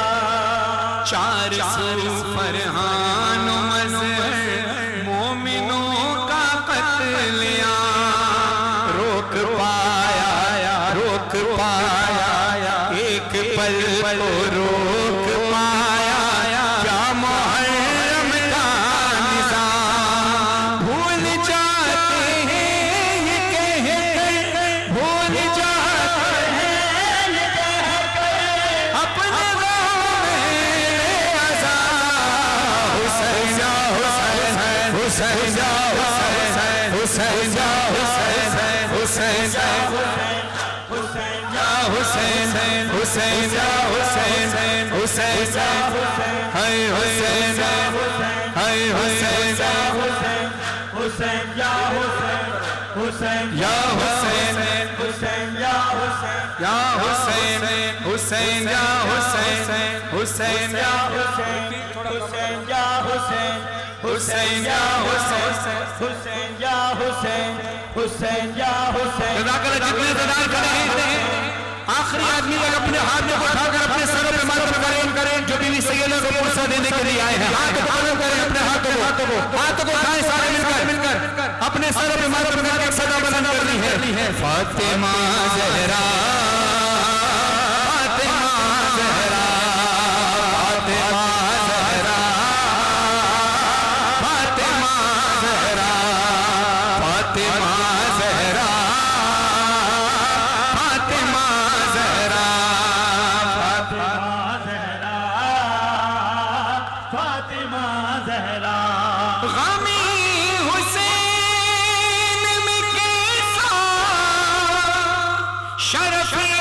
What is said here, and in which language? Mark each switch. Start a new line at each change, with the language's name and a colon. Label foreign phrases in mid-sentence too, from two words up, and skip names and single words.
Urdu: چار سو فرحان مظہر مومنوں کا قتلیہ روک پایا، روک پایا، ایک پل کو روک پایا کیا محرم کا نظام. بھول جاتے ہیں یہ کہہ کر، بھول جاتے ہیں یہ کہہ کر اپنے غم میں عزا. حسین یا حسین، حسین یا حسین، حسین یا حسین، حسین یا हुसैन یا حسین، حسین یا حسین، حسین یا ہائے حسین، ہائے حسین, حسین یا حسین، حسین یا حسین, حسین یا حسین, یا حسین، حسین یا حسین، حسین یا حسین یا حسین, حسین یا حسین, حسین یا حسین، حسین یا حسین. جتنے سدار کھڑے ہیں آخری آدمی تک اپنے ہاتھ میں اٹھا کر اپنے سروں پہ ماتم کریں جو بی بی سیدہ کو پرسہ دینے کے لیے آئے ہیں. ہاتھ کو کریں، اپنے ہاتھوں کو اٹھائیں سارے مل کر اپنے سروں پہ ماتم کر کے صدا بلند کرنی ہے. फातिमा ज़हरा, फातिमा ज़हरा, फातिमा ज़हरा, फातिमा ज़हरा, फातिमा ज़हरा, फातिमा ज़हरा, फातिमा ज़हरा। غمِ حسین میں کیسا شرف